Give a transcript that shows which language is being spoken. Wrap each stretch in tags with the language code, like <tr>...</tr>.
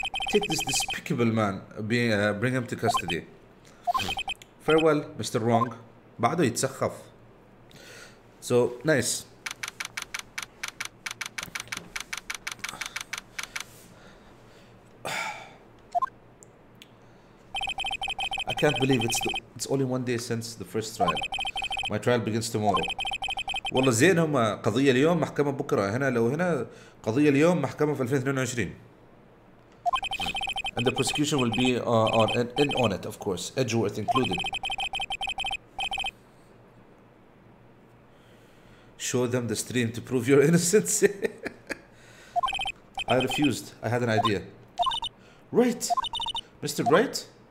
<en>Take this despicable man, bring him to custody. Farewell, Mr. Wrong.</en> <ar>بعده يتسخف.</ar> <en>So, nice. can't believe it's only 1 day since the first trial. My trial begins tomorrow.</en> <ar>والله زين هم قضية اليوم محكمة بكرة. هنا لو هنا قضية اليوم محكمة في 2022.</ar> <en>And the prosecution will be on it, of course, Edgeworth included. Show them the stream to prove your innocence. I refused. I had an idea. Right, Mr. Right?</en>